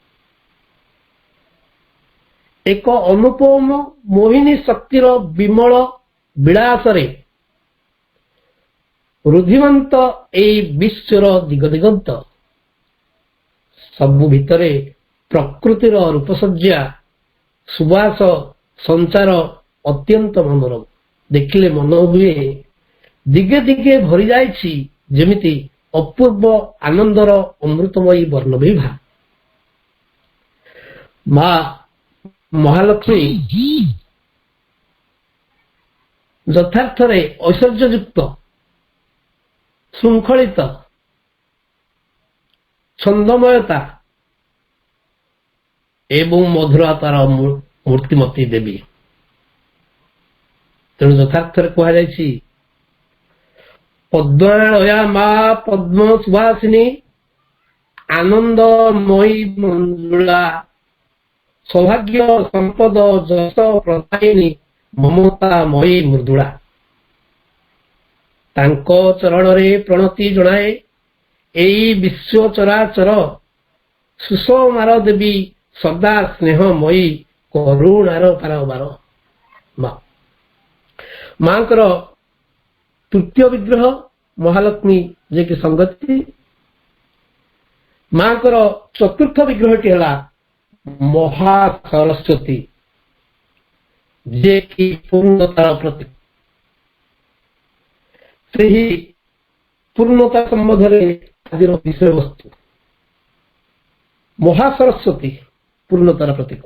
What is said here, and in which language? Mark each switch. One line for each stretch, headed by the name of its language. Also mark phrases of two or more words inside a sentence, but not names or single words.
Odia: ଏକ ଅନୁପମ ମୋହିନୀ ଶକ୍ତିର ବିମଳ ବିଳାସ ରୁଧିମନ୍ତ ଏଇ ବିଶ୍ୱର ଦିଗ ଦିଗନ୍ତ। ସବୁ ଭିତରେ ପ୍ରକୃତିର ରୂପସଜ୍ଜା ସୁବାସ ସଞ୍ଚାର ଅତ୍ୟନ୍ତ ମନୋରମ। ଦେଖିଲେ ମନ ହୁଏ ଦିଗେ ଦିଗେ ଭରି ଯାଇଛି ଯେମିତି ଅପୂର୍ବ ଆନନ୍ଦର ଅମୃତମୟୀ ବର୍ଣ୍ଣବିଭା। ମା' ମହାଲକ୍ଷ୍ମୀ ଯଥାର୍ଥରେ ଐଶ୍ୱର୍ଯ୍ୟଯୁକ୍ତ, ଶୃଙ୍ଖଳିତ, ଛନ୍ଦମୟତା ଏବଂ ମଧୁରତାର ମୂର୍ତ୍ତିମତୀ ଦେବୀ। ତେଣୁ ଯଥାର୍ଥରେ କହୁଛି ପଦ୍ମାଳୟା ମା' ପଦ୍ମ ସୁଭାଷିଣୀ, ଆନନ୍ଦମୟୀ ମଞ୍ଜୁଳା, ସୌଭାଗ୍ୟ ସମ୍ପଦ ଯଶ ପ୍ରଦାୟିନୀ, ମମତାମୟୀ ମୃଦୁଳା। ତାଙ୍କ ଚରଣ ରେ ପ୍ରଣତି ଜଣାଏ ଏଇ ବିଶ୍ୱ ଚରାଚର, ସୁଷମାର ଦେବୀ ସଦା ସ୍ନେହମୟୀ, କରୁଣାର ପାରାବାର। ମା' ମାଙ୍କର ତୃତୀୟ ବିଗ୍ରହ ମହାଲକ୍ଷ୍ମୀ ଯେ କି ସଙ୍ଗତି। ମାଙ୍କର ଚତୁର୍ଥ ବିଗ୍ରହଟି ହେ ମହାସରସ୍ୱତୀ ଯେ କି ପୂର୍ଣ୍ଣତାର ପ୍ରତୀକ। ସେହି ପୂର୍ଣ୍ଣତା ସମ୍ବନ୍ଧ ଆଜି ବିଷୟ ବସ୍ତୁ ମହାସରସ୍ୱତୀ ପୂର୍ଣ୍ଣତାର ପ୍ରତୀକ।